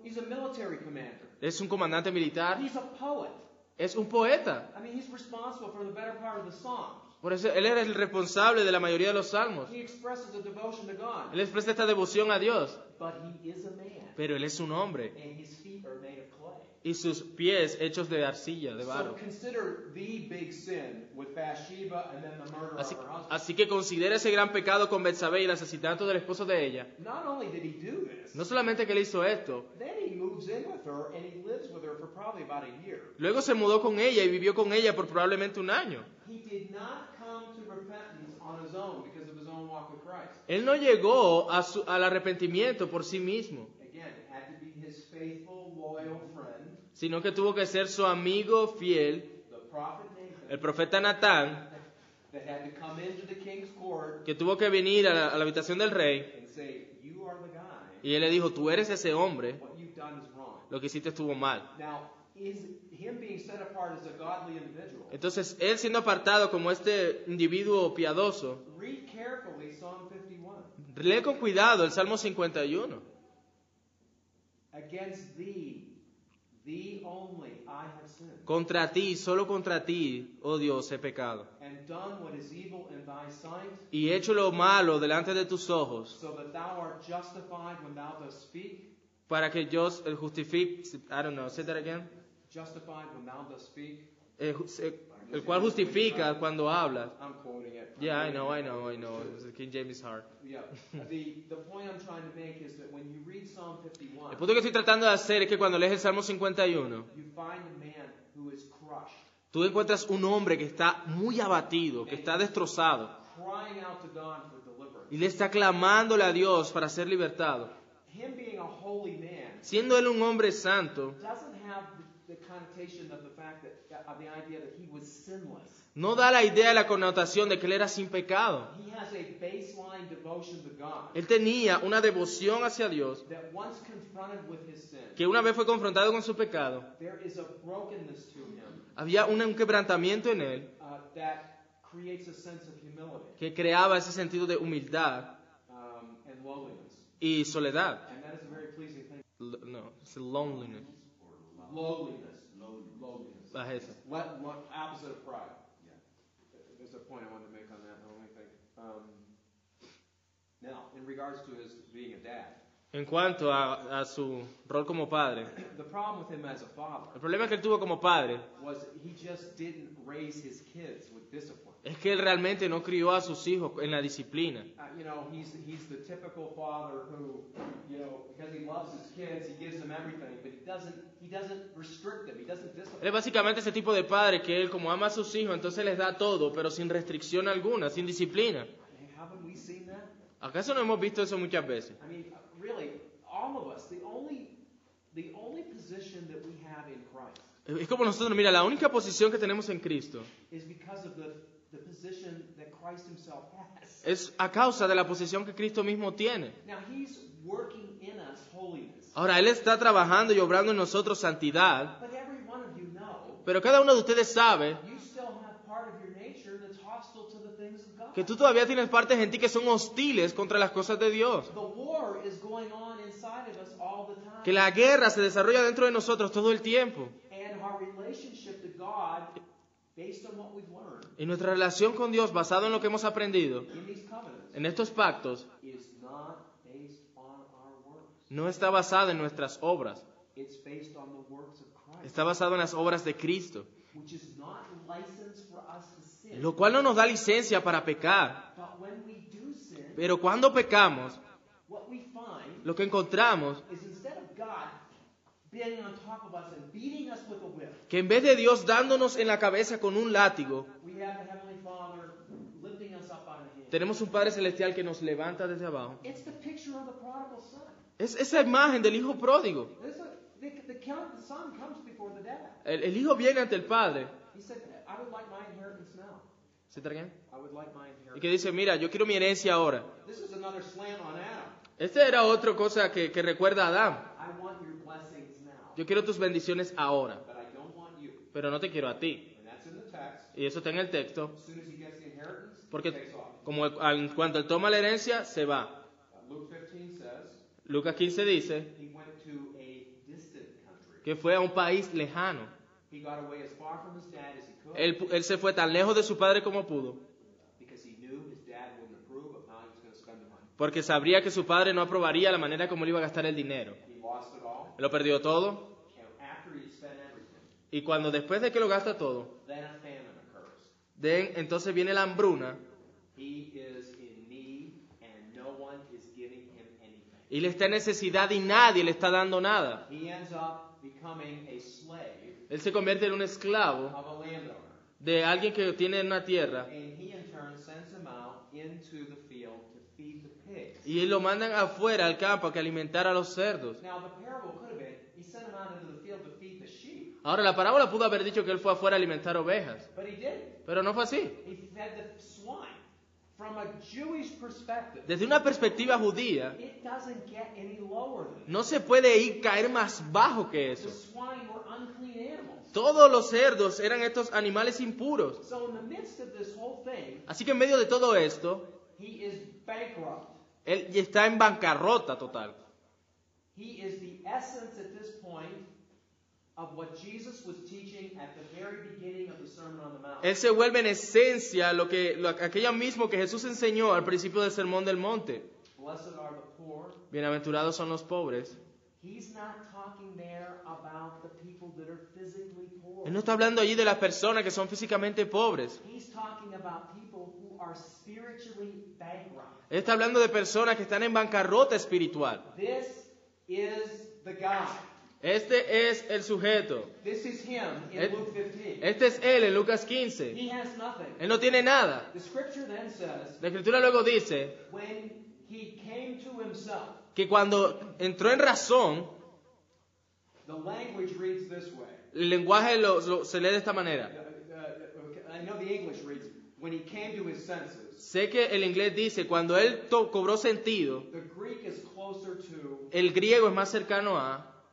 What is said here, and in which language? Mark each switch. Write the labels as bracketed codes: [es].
[en] He's a military commander. [es] Es un comandante militar. [en] He's a poet. [es] Es un poeta. [en] I mean, he's responsible for the better part of the Psalms. [es] Por eso él era el responsable de la mayoría de los salmos. [en] He expresses a devotion to God. [es] Él expresa esta devoción a Dios. [en] But he is a man, [es] Pero él es un hombre. [en] and his feet are made of clay. [es] Y sus pies hechos de arcilla, de [en] So [es] barro. [en] consider the big sin with Bathsheba and then the murder [es] Así, [en] of her husband. [es] así que considera ese gran pecado con Betsabé y el asesinato del esposo de ella. [en] Not only did he do this, [es] No solamente que él hizo esto, [en] then he he moves in with her and he lives with her for probably about a year. [es] Luego se mudó con ella y vivió con ella por probablemente un año. [en] He did not come to repentance on his own because of his own walk with Christ. [es] Él no llegó al arrepentimiento por sí mismo, [en] Again, it had to be his faithful, loyal friend, [es] sino que tuvo que ser su amigo fiel, [en] the prophet Nathan, [es] el profeta Natán, [en] that had to come into the king's court [es] que tuvo que venir a la habitación del rey, [en] and say, "You are the guy. [es] y él le dijo, tú eres ese hombre, [en] What you've done is wrong." [es] lo que hiciste estuvo mal. [en] Now, is him being set apart as a godly individual? [es] Entonces, él siendo apartado como este individuo piadoso, [en] Read carefully Psalm 51. [es] lee con cuidado el Salmo 51. [en] Against thee only I have sinned, [es] Contra ti, solo contra ti, oh Dios, he pecado. [en] and done what is evil in thy sight, [es] Y he hecho lo malo delante de tus ojos, [en] so that thou art justified when thou dost speak. [es] para que yo justifique, [en] I don't know, say that again. Justified when thou dost speak. [es] El cual justifica cuando hablas. [en] I'm quoting it. Yeah, I know. King James is hard. Yeah. The point I'm trying to make is that when you read Psalm [es] El [en] 51, [es] punto que estoy tratando de hacer es que cuando lees el Salmo 51, [en] you find a man who is crushed, [es] tú encuentras un hombre que está muy abatido, que está destrozado, [en] crying out to God for deliverance. [es] y le está clamándole a Dios para ser libertado. [en] Him being a holy man [es] Siendo él un hombre santo, [en] doesn't have the connotation of the fact that of the idea that he was sinless. [es] no da la idea de la connotación de que él era sin pecado. [en] He has a baseline devotion to God [es] Él tenía una devoción hacia Dios, [en] that once confronted with his sin, [es] que una vez fue confrontado con su pecado, [en] there is a brokenness to him [es] había un quebrantamiento en él [en] that creates a sense of humility [es] que creaba ese sentido de humildad [en] and lowliness. [es] y soledad. [en] And that is a very pleasing thing. [es] No, es loneliness. [en] Lowliness. [es] Bajeza. [en] Opposite of pride. There's a point I wanted to make on that. Let me think. Now, in regards to his being a dad, [es] En cuanto a su rol como padre, [en] the problem with him as a father [es] el problema que él tuvo como padre [en] was he just didn't raise his kids with discipline. [es] es que él realmente no crió a sus hijos en la disciplina. [en] He's the typical father who, because he loves his kids, he gives them everything, but he doesn't restrict them, he doesn't [es] Él es [en] discipline. [es] básicamente ese tipo de padre que él, como ama a sus hijos, entonces les da todo, pero sin restricción alguna, sin disciplina. [en] Haven't we seen that? [es] ¿Acaso no hemos visto eso muchas veces? [en] I mean, really, all of us, the only position that we have in Christ [es] Es como nosotros, mira, la única posición que tenemos en Cristo [en] is because of the position that Christ himself has. [es] es a causa de la posición que Cristo mismo tiene. [en] Now, he's working in us holiness. [es] Ahora, Él está trabajando y obrando en nosotros santidad, [en] But every one of you know [es] pero cada uno de ustedes sabe [en] you still have part of your nature that's hostile to the things of God. [es] que tú todavía tienes partes en ti que son hostiles contra las cosas de Dios. [en] The war is going on inside of us all the time. [es] Que la guerra se desarrolla dentro de nosotros todo el tiempo. [en] And our relationship to God, based on what we've learned [es] Y nuestra relación con Dios, basado en lo que hemos aprendido, [en] in these covenants, [es] en estos pactos, [en] is not based on our works. [es] no está basada en nuestras obras. [en] It's based on the works of Christ, [es] Está basado en las obras de Cristo. [en] which is not license for us to sin. [es] Lo cual no nos da licencia para pecar. [en] But when we do sin, [es] Pero cuando pecamos, [en] what we find [es] lo que encontramos [en] is instead of God being on top of us and beating us with a whip, [es] que en vez de Dios dándonos en la cabeza con un látigo, [en] we have the Heavenly Father lifting us up on a hand. [es] tenemos un Padre Celestial que nos levanta desde abajo. [en] It's the picture of the prodigal son. [es] Es esa imagen del hijo pródigo. [en] The son comes before the dad. [es] El hijo viene ante el Padre. [en] He said, I would like my inheritance now. [es] ¿Se traen? [en] I would like my [es] Y [en] inheritance. [es] que dice, mira, yo quiero mi herencia ahora. [en] This is another slam on Adam. [es] Esta era otra cosa que recuerda a Adán. [en] I want your blessings now, [es] Yo quiero tus bendiciones ahora, [en] but I don't want you. [es] pero no te quiero a ti. [en] And that's in the text. [es] Y eso está en el texto. [en] As soon as he gets the inheritance, he [es] Porque [en] takes off. [es] como cuando él toma la herencia, se va. [en] Luke 15 says [es] Lucas 15 dice [en] he went to a distant country. [es] que fue a un país lejano. [en] He got away as far from his dad as he could [es] Él se fue tan lejos de su padre como pudo, [en] because he knew his dad wouldn't approve of how he was going to spend the money. [es] porque sabría que su padre no aprobaría la manera como él iba a gastar el dinero. [en] He lost it all. [es] Lo perdió todo, [en] And after he spent everything, [es] y cuando después de que lo gasta todo, [en] then a famine occurs. [es] entonces viene la hambruna, [en] He is in need and no one is giving him anything. [es] Y él está en necesidad y nadie le está dando nada. [en] He ends up becoming a slave [es] Él se convierte en un esclavo [en] of a landowner. [es] de alguien que tiene una tierra. [en] And he in turn sends him out into the field to feed the pigs. [es] Y lo mandan afuera al campo a que alimentar a los cerdos. [en] Now the parable could have been, he sent him out into the field to feed the sheep. [es] Ahora, la parábola pudo haber dicho que él fue afuera a alimentar ovejas. [en] But he didn't. [es] Pero no fue así. [en] He fed the swine. From a Jewish perspective, [es] Desde una perspectiva judía, [en] it doesn't get any lower than that. [es] no se puede caer más bajo que [en] The [es] eso. [en] swine were unclean animals. [es] Todos los cerdos eran estos animales impuros. [en] So in the midst of this whole thing, [es] Así que en medio de todo esto, [en] he is bankrupt. [es] él está en bancarrota total. [en] He is the essence at this point of what Jesus was teaching at the very beginning of the Sermon on the Mount. [es] Él se vuelve en esencia aquello mismo que Jesús enseñó al principio del Sermón del Monte. [en] Blessed are the poor. [es] Bienaventurados son los pobres. [en] He's not talking there about the people that are physically poor. [es] Él no está hablando allí de las personas que son físicamente pobres. [en] He's talking about people who are spiritually bankrupt. [es] Él está hablando de personas que están en bancarrota espiritual. [en] This is the guy. [es] Este es el sujeto. [en] This is him in Et- Luke 15. [es] Este es él en Lucas 15. [en] He has nothing. [es] Él no tiene nada. [en] The scripture then says, [es] La Escritura luego dice [en] when he came to himself, [es] que cuando entró en razón, [en] the language reads this way. [es] el lenguaje se lee de esta manera. [en] I know the English reads, when he came to his senses. [es] Sé que el inglés dice, cuando él cobró sentido, [en] The Greek is closer to [es] el griego es más cercano a